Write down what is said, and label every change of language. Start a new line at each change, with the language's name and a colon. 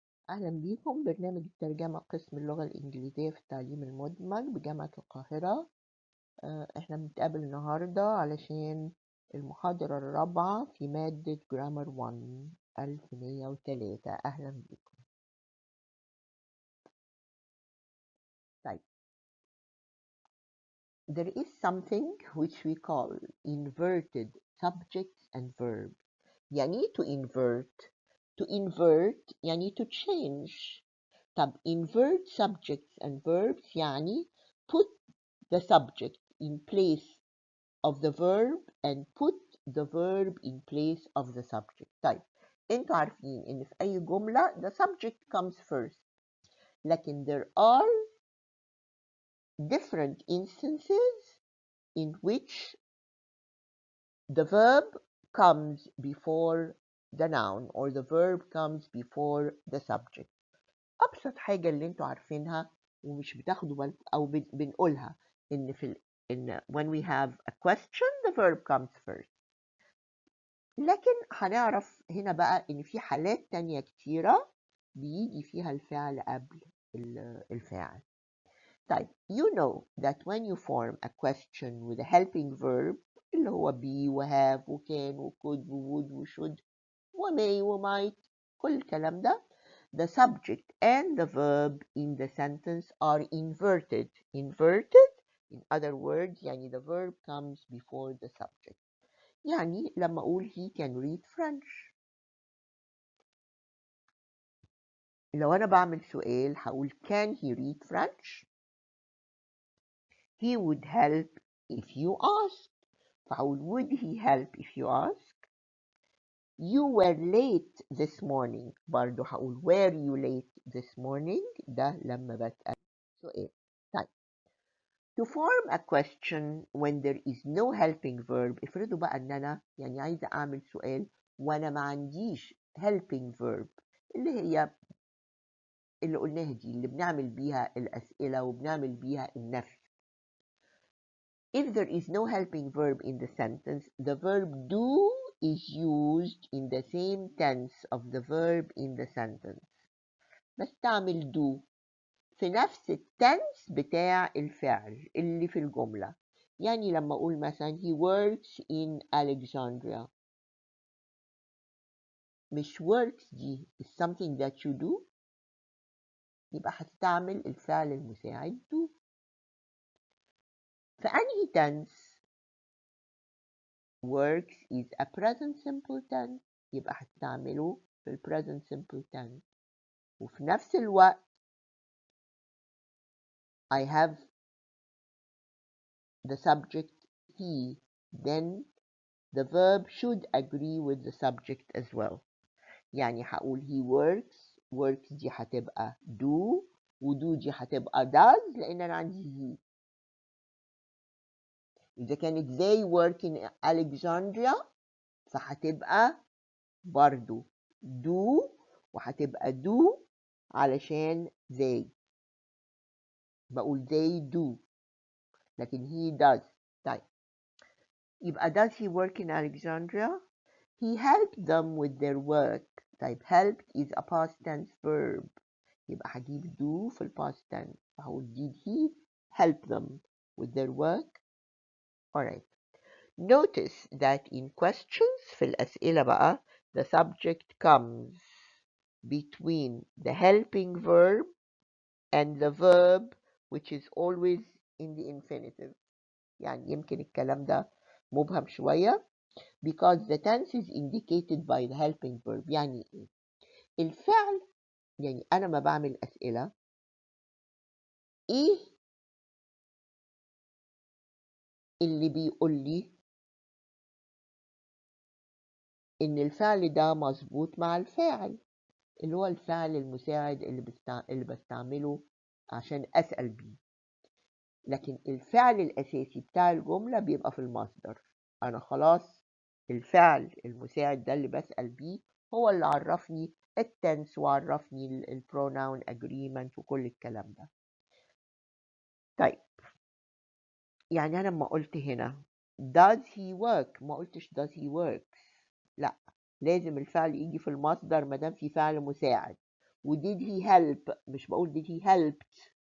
Arabic: أهلا بيكم برنامج الترجمة قسم اللغة الإنجليزية في التعليم المدمج بجامعة القاهرة. احنا بنتقابل النهاردة علشان المحاضرة الرابعة في مادة جرامر 1 1103. أهلا بيكم. طيب،
English: there is something which we call inverted subjects and verbs.
Arabic: يعني
English: to invert. To invert يعني to change.
Arabic: طب
English: invert subjects and verbs
Arabic: يعني
English: put the subject in place of the verb and put the verb in place of the subject.
Arabic: طيب، انتوا عارفين ان في اي جملة
English: the subject comes first،
Arabic: لكن
English: there are different instances in which the verb comes before the noun or the verb comes before the subject.
Arabic: ابسط حاجة اللي انتوا عارفينها ومش بتاخدوا بالكم او بنقولها ان
English: in when we have a question the verb comes first.
Arabic: لكن هنعرف هنا بقى ان في حالات تانية كتيرة بيجي فيها الفعل قبل الفاعل. طيب،
English: you know that when you form a question with a helping verb
Arabic: اللي هو
English: be وhave وcan وcould وwould وshould وmay وmight
Arabic: كل الكلام ده
English: the subject and the verb in the sentence are inverted. Inverted in other words
Arabic: يعني
English: the verb comes before the subject.
Arabic: يعني لما أقول
English: he can read French،
Arabic: لو أنا بعمل سؤال هقول
English: can he read French؟ he would help if you ask،
Arabic: فهقول
English: would he help if you ask؟ you were late this morning،
Arabic: برضو هقول
English: were you late this morning؟
Arabic: ده لما بسأل سؤال. طيب،
English: to form a question when there is no helping verb،
Arabic: افرضوا بقى ان انا يعني عايزة اعمل سؤال وانا ما عنديش
English: helping verb
Arabic: اللي هي اللي قلناها دي اللي بنعمل بيها الأسئلة وبنعمل بيها النفي.
English: If there is no helping verb in the sentence, the verb do is used in the same tense of the verb in the sentence.
Arabic: بستعمل do في نفس التنس بتاع الفعل اللي في الجملة. يعني لما أقول مثلا
English: he works in Alexandria،
Arabic: مش
English: works
Arabic: دي
English: is something that you do،
Arabic: يبقى هتستعمل الفعل المساعد
English: do.
Arabic: في أنهي
English: tense works is a present simple tense،
Arabic: يبقى هتستعمله في ال
English: present simple tense.
Arabic: وفي نفس الوقت
English: I have the subject he, then the verb should agree with the subject as well.
Arabic: يعني هقول
English: he works
Arabic: دي هتبقى
English: do do
Arabic: دي هتبقى
English: does
Arabic: لأن أنا عندي
English: he.
Arabic: إذا كانت
English: they work in Alexandria
Arabic: فهتبقى برضو
English: do
Arabic: وهتبقى
English: do
Arabic: علشان
English: they،
Arabic: بقول
English: they do
Arabic: لكن
English: he does.
Arabic: طيب، يبقى
English: does he work in Alexandria؟ he helped them with their work.
Arabic: طيب
English: helped is a past tense verb،
Arabic: يبقى هجيب
English: do
Arabic: في ال
English: past tense،
Arabic: فهقول
English: did he help them with their work؟ alright. Notice that in questions
Arabic: في الأسئلة بقى
English: the subject comes between the helping verb and the verb which is always in the infinitive.
Arabic: يعني يمكن الكلام ده مبهم شوية
English: because the tense is indicated by the helping verb.
Arabic: يعني ايه؟ الفعل، يعني أنا ما بعمل أسئلة ايه اللي بيقول لي إن الفعل ده مظبوط مع الفاعل اللي هو الفعل المساعد اللي بستعمله عشان أسأل بيه. لكن الفعل الأساسي بتاع الجملة بيبقى في المصدر. أنا خلاص الفعل المساعد ده اللي بسأل بيه هو اللي عرفني التنس وعرفني البروناون
English: agreement
Arabic: وكل الكلام ده. طيب، يعني أنا لما قلت هنا
English: does he work
Arabic: ما قلتش
English: does he works،
Arabic: لا، لازم الفعل يجي في المصدر ما دام في فعل مساعد، و
English: did he help،
Arabic: مش بقول
English: did he helped.